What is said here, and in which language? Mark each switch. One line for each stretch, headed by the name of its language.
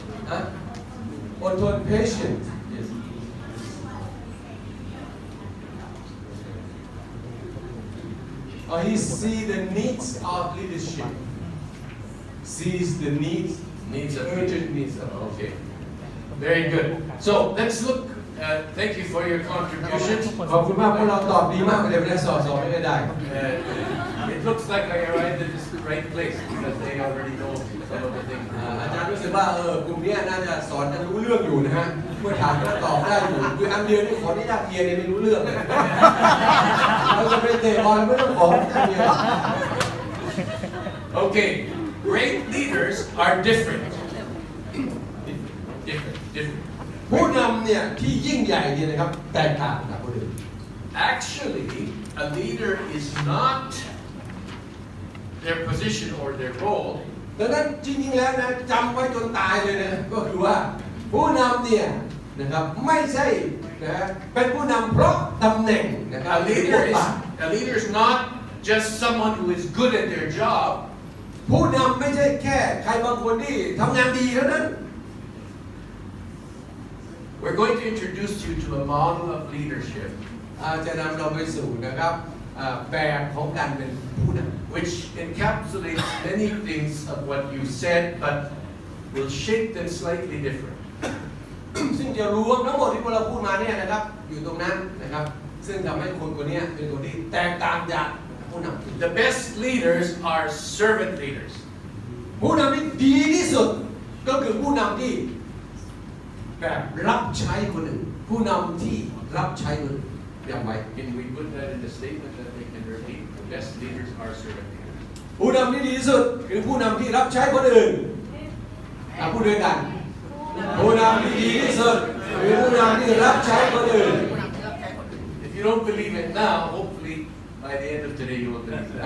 Thai: ฮะอดทน
English: patient yes he see the needs of leadership sees the needs Needs of urgent needs of Okay. Very good. So let's look. Thank you for your contribution.
Thai: ขอบคุณมากพวกเราตอบดีมากเลยไม่ได้สอบไม่ได้
English: It looks like I arrived at this right place because they already know some of the things.
Thai: อาจารย์รู้สึกว่ากลุ่มนี้น่าจะสอนกันรู้เรื่องอยู่นะฮะเมื่อถามก็ตอบได้อยู่คืออันเดียวนี่ขออนุญาตเรียนเนี่ยไม่รู้เรื่องเลยเราจะไปเตะบอลไม่ต้องขออนุญาตเรียน
English: Okay. Great leaders are different. Different.
Thai: ผู้นำเนี่ยที่ยิ่งใหญ่เนี่ยนะครับแตกต่างจากคนอื่น
English: Actually, a leader is not their position or their role.
Thai: ดังนั้นจริงๆแล้วนะจำไว้จนตายเลยนะก็คือว่าผู้นำเนี่ย นะครับไม่ใช่นะเป็นผู้นำเพราะตำแหน่งนะครับ
English: A leader is not just someone who is good at their job.
Thai: ผู้นำไม่ใช่แค่ใครบางคนที่ทำงานดีเท่านั้น
English: We're going to introduce you to a model of leadership
Thai: จะนำเราไปสู่นะครับแบบของการเป็นผู้นำ
English: which encapsulates many things of what you said but will shape them slightly different.
Thai: ซึ่งจะรวมทั้งหมดที่พวกเราพูดมาเนี่ยนะครับอยู่ตรงนั้นนะครับซึ่งทำให้คนคนนี้เป็นคนที่แตกต่างจากผู้นำ
English: The best leaders are servant leaders.
Thai: ผู้นำที่ดีที่สุดก็คือผู้นำที่แบบรับใช้คนอื่นผู้นำที่รับใช้คนอื่นอย่างไร
English: Can we put that in the statement that they can repeat? The best leaders are servant leaders.
Thai: ผู้นำที่ดีที่สุดคือผู้นำที่รับใช้คนอื่นพูดด้วยกันผู้นำที่ดีที่สุดคือผู้นำที่รับใช้คนอื่น
English: If you don't believe it now, hopefully by the end of today you will believe